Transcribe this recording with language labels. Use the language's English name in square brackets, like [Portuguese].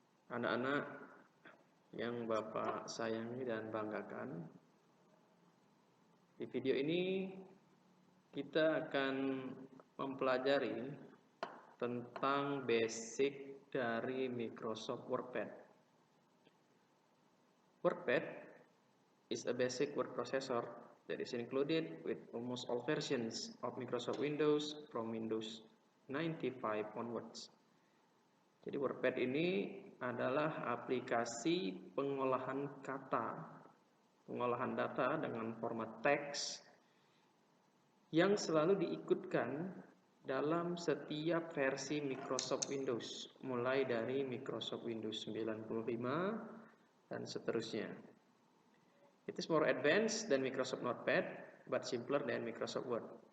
[Indonesian] Anak-anak yang Bapak sayangi dan banggakan, di video ini kita akan mempelajari tentang basic dari Microsoft WordPad. [English] WordPad is a basic word processor that is included with almost all versions of Microsoft Windows from Windows 95 onwards. [Indonesian] Jadi WordPad ini adalah aplikasi pengolahan kata, pengolahan data dengan format teks yang selalu diikutkan dalam setiap versi Microsoft Windows, mulai dari Microsoft Windows 95 dan seterusnya. [English] It is more advanced than Microsoft Notepad, but simpler than Microsoft Word.